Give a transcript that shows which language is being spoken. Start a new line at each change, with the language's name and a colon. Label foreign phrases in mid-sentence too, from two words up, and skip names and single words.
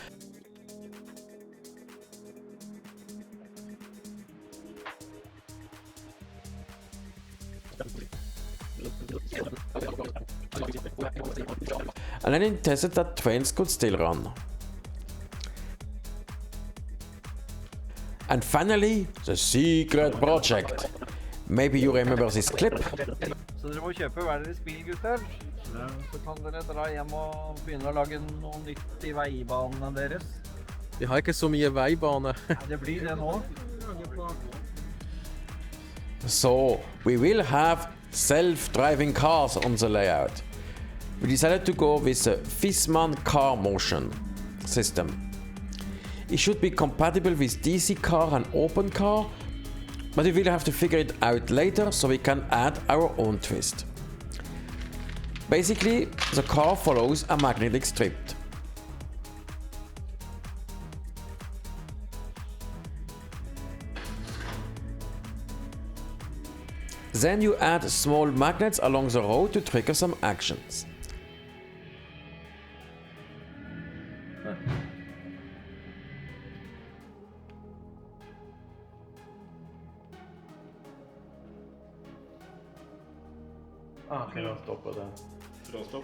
English: And then it tested that trains could still run. And finally, the secret project. Maybe you remember this clip?
Norwegian: Så dere må kjøpe hver deres bil, gutter. Så kan dere dra hjem og begynne å lage noe nytt i veibanene deres. Vi har ikke så mye veibane. Det blir det nå.
English: So, we will have self-driving cars on the layout. We decided to go with the Viessmann CarMotion system. It should be compatible with DC car and open car, but we will have to figure it out later so we can add our own twist. Basically, the car follows a magnetic strip. Then you add small magnets along the road to trigger some actions.
Swedish: Kan jag stoppa den? Bra stopp.